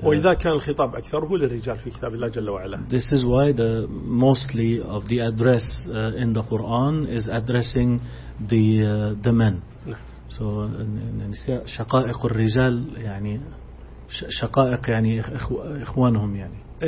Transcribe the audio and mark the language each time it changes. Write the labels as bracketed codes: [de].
[ar] وإذا كان الخطاب أكثره للرجال في كتاب الله جل وعلا. [en] This is why the mostly of the address in the Quran is addressing the men. [ar] So شقائق الرجال يعني شقائق يعني إخوانهم يعني.